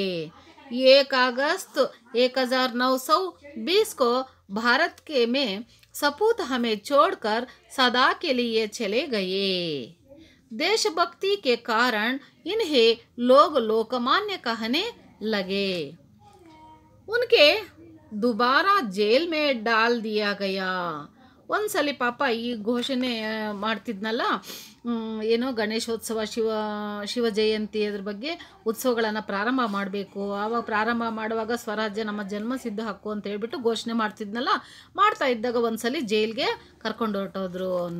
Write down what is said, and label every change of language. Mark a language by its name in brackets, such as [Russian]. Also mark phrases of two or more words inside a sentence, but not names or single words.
[Hindi] 1 अगस्त 1920 को भारत के में सपूत हमें छोड़कर सदा के लिए चले गए। देशभक्ति के कारण इन्हें लोग लोकमान्य कहने लगे। उनके दोबारा जेल में डाल दिया गया। [Kannada] ಒಂದ್ಸಲಿ ಪಾಪ ಈ ಘೋಷಣೆ ಮಾಡ್ತಿದ್ನಲ್ಲ, ಏನೋ ಗಣೇಶೋತ್ಸವ, ಶಿವ ಜಯಂತಿ ಅದ್ರ ಬಗ್ಗೆ ಉತ್ಸವಗಳನ್ನು ಪ್ರಾರಂಭ ಮಾಡಬೇಕು, ಆವಾಗ ಪ್ರಾರಂಭ ಮಾಡುವಾಗ ಸ್ವರಾಜ್ಯ ನಮ್ಮ ಜನ್ಮಸಿದ್ಧ ಹಕ್ಕು ಅಂತ ಹೇಳ್ಬಿಟ್ಟು ಘೋಷಣೆ ಮಾಡ್ತಿದ್ನಲ್ಲ, ಮಾಡ್ತಾ ಇದ್ದಾಗ ಒಂದ್ಸಲಿ ಜೈಲ್ಗೆ ಕರ್ಕೊಂಡು ಹೊರಟೋದ್ರು ಅವನ್ನ.